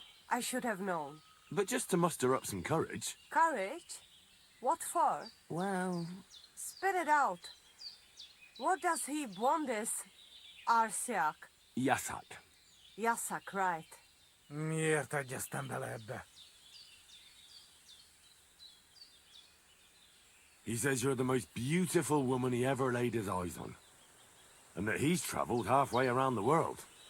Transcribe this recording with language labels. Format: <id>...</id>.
<en>I should have known. But just to muster up some courage. Courage? What for? Well... Spit it out. What does he want this Arsiak? Yasak. Yasak, right.</en> <hu>Miért egyeztem bele ebbe?</hu> <en>He says you're the most beautiful woman he ever laid his eyes on. And that he's traveled halfway around the world.</en>